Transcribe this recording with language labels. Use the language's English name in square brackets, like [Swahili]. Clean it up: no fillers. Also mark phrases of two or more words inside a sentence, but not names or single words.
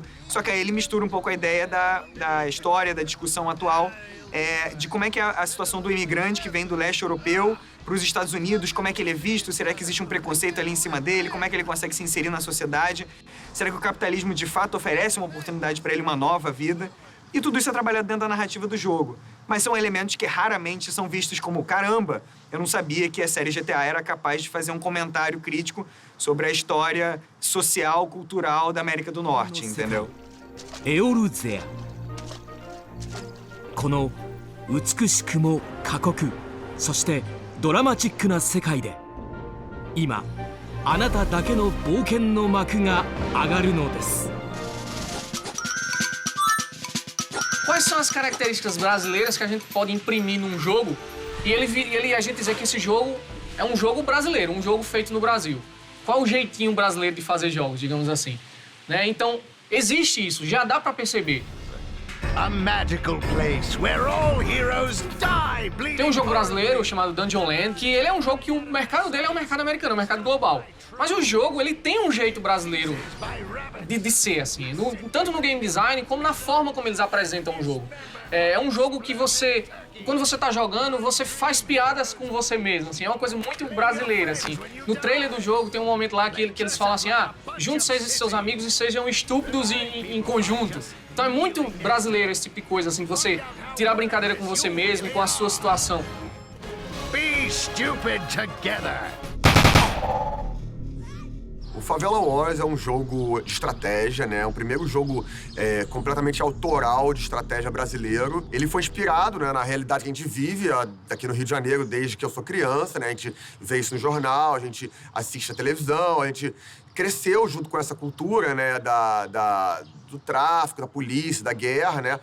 [Portuguese] Só que aí ele mistura um pouco a ideia da história, da discussão atual, de como é que é a situação do imigrante que vem do leste europeu para os Estados Unidos, como é que ele é visto, será que existe um preconceito ali em cima dele, como é que ele consegue se inserir na sociedade, será que o capitalismo de fato oferece uma oportunidade para ele, uma nova vida? E tudo isso é trabalhado dentro da narrativa do jogo. Mas são elementos que raramente são vistos como caramba, eu não sabia que a série GTA era capaz de fazer um comentário crítico sobre a história social, cultural da América do Norte, entendeu? Eorzea. [Japanese] この美しくも過酷、そしてドラマチックな世界で、今あなただけの冒険の幕が上がるのです。 [Portuguese] Quais são as características brasileiras que a gente pode imprimir num jogo e a gente dizer que esse jogo é um jogo brasileiro, um jogo feito no Brasil? Qual o jeitinho brasileiro de fazer jogos, digamos assim? Né? Então, existe isso, já dá pra perceber. [English] A magical place where all heroes die bleeding. [Portuguese] Tem um jogo brasileiro chamado Dungeon Land, que ele é um jogo que o mercado dele é um mercado americano, um mercado global. Mas o jogo, ele tem um jeito brasileiro de ser, assim, tanto no game design como na forma como eles apresentam o jogo. É um jogo que você, quando você tá jogando, você faz piadas com você mesmo, assim, é uma coisa muito brasileira, assim. No trailer do jogo tem um momento lá que eles falam assim, junte-se e seus amigos e sejam estúpidos em conjunto. Então é muito brasileiro esse tipo de coisa, assim, você tirar brincadeira com você mesmo e com a sua situação. [English] Be stupid together. [Portuguese] O Favela Wars é um jogo de estratégia, né? É o primeiro jogo completamente autoral de estratégia brasileiro. Ele foi inspirado, né, na realidade que a gente vive aqui no Rio de Janeiro desde que eu sou criança, né? A gente vê isso no jornal, a gente assiste a televisão, a gente cresceu junto com essa cultura, né, do tráfico, da polícia, da guerra, né?